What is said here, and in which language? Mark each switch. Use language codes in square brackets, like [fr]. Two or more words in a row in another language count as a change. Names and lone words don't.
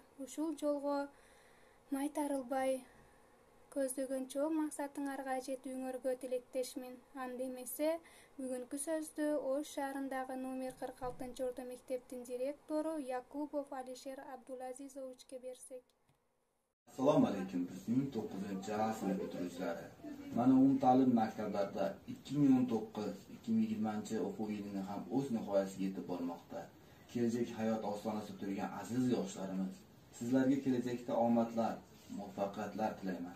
[ky] Ушул жолго майтарылбай көздөгөн чоң максатыңарга жетүүңөргө тилектешмин. Анда эмесе бүгүнкү сөздү Ош шаарындагы номер 46-орто мектептин директору Якубов Алишер Абдулазизовичке берсек. [uz] Assalomu alaykum, bizning 9-A sinf bitiruvchilari. Mana umumta'lim maktablarda 2019-2020 o'quv yilining ham o'z nihoyasiga yetib bormoqda. Kelajak hayot ostonasida turgan aziz yoshlarimiz, sizlarga kelajakda omadlar, muvaffaqiyatlar tilayman.